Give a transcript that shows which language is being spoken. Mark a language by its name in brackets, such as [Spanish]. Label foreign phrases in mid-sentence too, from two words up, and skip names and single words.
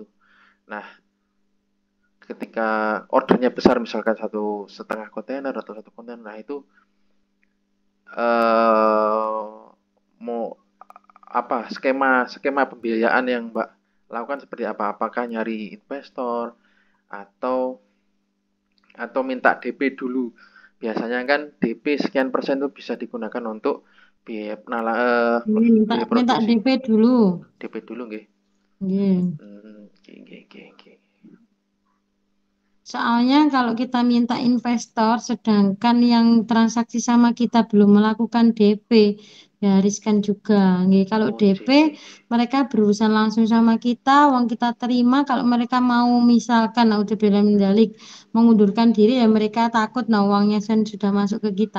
[Indonesian] Nah, ketika ordernya besar misalkan 1,5 kontainer atau 1 kontainer, nah itu mau apa skema skema pembiayaan yang Mbak lakukan seperti apa? Apakah nyari investor atau minta DP dulu? Biasanya kan DP sekian persen itu bisa digunakan untuk biaya Ini minta biaya minta produksi. DP dulu. DP dulu nggih. Iya. [Javanese] Nggih, nggih, nggih, nggih. [Indonesian] Soalnya kalau kita minta investor, sedangkan yang transaksi sama kita belum melakukan DP, ya riskan juga. Nggih, kalau Oh, DP, J, J, J. mereka berurusan langsung sama kita, uang kita terima. Kalau mereka mau misalkan, [Arabic] نعوذ بالله من ذلك, [Indonesian] mengundurkan diri, ya mereka takut, nah uangnya kan sudah masuk ke kita.